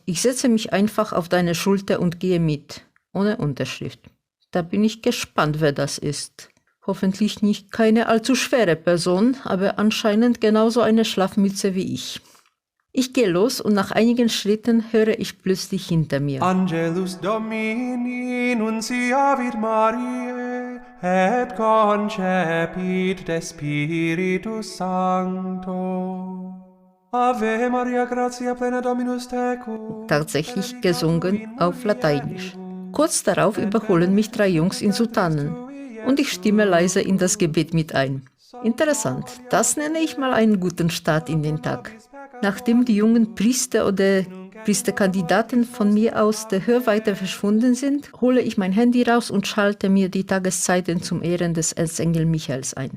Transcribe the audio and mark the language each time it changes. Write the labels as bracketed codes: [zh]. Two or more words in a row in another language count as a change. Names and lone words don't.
[de] Ich setze mich einfach auf deine Schulter und gehe mit. Ohne Unterschrift. Da bin ich gespannt, wer das ist. Hoffentlich nicht keine allzu schwere Person, aber anscheinend genauso eine Schlafmütze wie ich. Ich gehe los und nach einigen Schritten höre ich plötzlich hinter mir. [la] Angelus Domini nunciavit Mariae, et concepit de Spiritus Sancto. Ave Maria, gratia plena Dominus tecum. [de] Tatsächlich gesungen auf Lateinisch. Kurz darauf überholen mich 3 Jungs in Sutanen und ich stimme leise in das Gebet mit ein. Interessant, das nenne ich mal einen guten Start in den Tag. Nachdem die jungen Priester oder Priesterkandidaten von mir aus der Hörweite verschwunden sind, hole ich mein Handy raus und schalte mir die Tageszeiten zum Ehren des Erzengel Michaels ein.